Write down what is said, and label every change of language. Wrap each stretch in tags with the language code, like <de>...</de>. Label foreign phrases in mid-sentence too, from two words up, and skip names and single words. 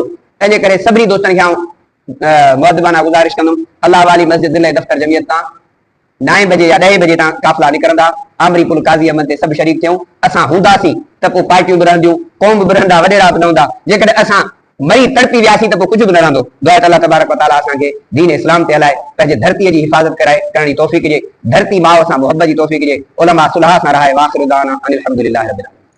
<sd>तंहिंजे करे सभिनी दोस्तनि खे मुअद्दबाना गुज़ारिश कंदुमि, अल्लाह वाली मस्जिद दिल दफ़्तर जमियत तां 9 बजे या 10 बजे तां काफ़िला निकिरंदा, आमरी पुल काज़ी अहमद ते सभु शरीक थियूं। असां हूंदासीं त पोइ पार्टियूं बि रहंदियूं, क़ौम बि रहंदा, वॾेरा बि न हूंदा। जेकॾहिं असां मरी तड़पी वियासीं त पोइ कुझु बि न रहंदो। दुआ अल्लाह</sd> <ar>تبارك وتعالى</ar> <sd>असांखे दीन इस्लाम ते हलाए, पंहिंजे धरतीअ जी हिफ़ाज़त कराए, करण जी तौफ़ीक़ ॾिए, धरती माउ सां मुहबत जी तौफ़ीक़ ॾिए, उलमा सुलह सां रहाए।</sd> <ar>وآخر دعوانا أن الحمد لله رب العالمين.</ar>